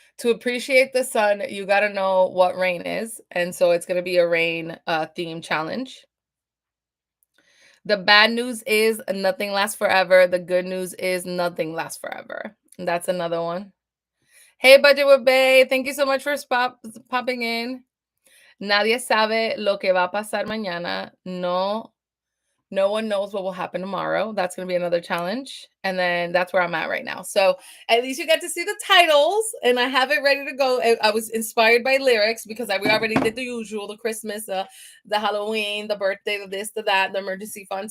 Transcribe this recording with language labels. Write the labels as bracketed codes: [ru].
[en] To appreciate the sun, you got to know what rain is. And so it's going to be a rain theme challenge. The bad news is nothing lasts forever. The good news is nothing lasts forever. And that's another one. Hey, Budget with Bay. Thank you so much for popping in. [es] Nadie sabe lo que va a pasar mañana. [en] No one knows what will happen tomorrow. That's going to be another challenge. And then that's where I'm at right now. So at least you get to see the titles and I have it ready to go. I was inspired by lyrics because we already did the usual, the Christmas, the Halloween, the birthday, the this, the that, the emergency fund.